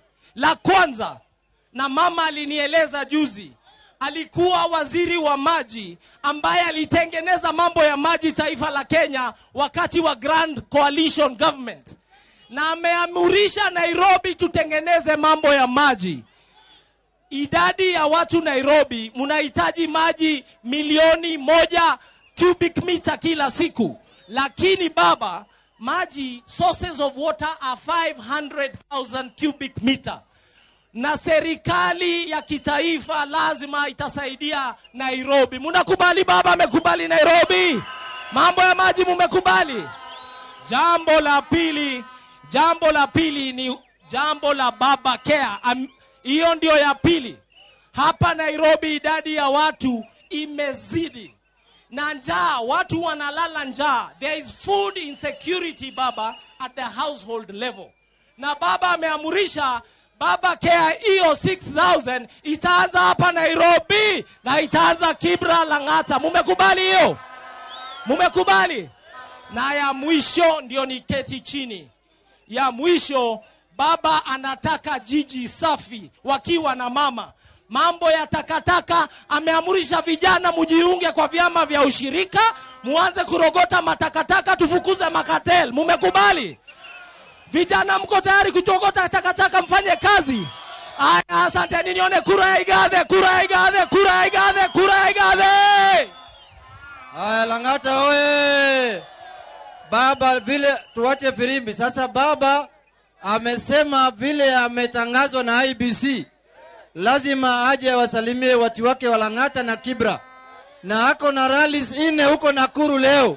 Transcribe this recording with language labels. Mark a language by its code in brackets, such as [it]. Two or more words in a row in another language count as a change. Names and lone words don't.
[sw] La kwanza, na mama alinieleza juzi, alikuwa waziri wa maji ambaye alitengeneza mambo ya maji taifa la Kenya wakati wa Grand Coalition Government, na ameamurisha Nairobi tutengeneze mambo ya maji. Idadi ya watu Nairobi mnahitaji maji milioni 1 [en] cubic meter [sw] kila siku, lakini baba, maji [en] sources of water are 500,000 cubic meter, [sw] na serikali ya kitaifa lazima itasaidia Nairobi. Mnakubali baba? Amekubali Nairobi mambo ya maji, mmekubali? Jambo la pili ni jambo la baba care. Hiyo ndio ya pili. Hapa Nairobi idadi ya watu imezidi na njaa, watu wanalala njaa. [en] There is food insecurity baba at the household level, [sw] na baba ameamurisha baba care hiyo 6,000 itaanza hapa Nairobi na itaanza Kibra, Lang'ata. Mmekubali hiyo? Mmekubali? Na ya mwisho ndio niketi chini. Ya mwisho, baba anataka jiji safi wakiwa na mama. Mambo ya takataka ameamurisha vijana mujiunge kwa vyama vya ushirika, muanze kurogota matakataka, tufukuze makatel. Mmekubali? Vijana mko tayari kuchogota takataka, mfanye kazi? Aya, asante. Nione kura ya Gĩathĩ, kura ya Gĩathĩ, kura ya Gĩathĩ, kura ya Gĩathĩ. Aya, Lang'ata oye! Baba vile tuache firimbi. Sasa baba amesema vile ametangazwa na IBC lazima aje wasalimie watu wake wa Lang'ata na Kibra, na ako na rallies 4 huko Nakuru leo.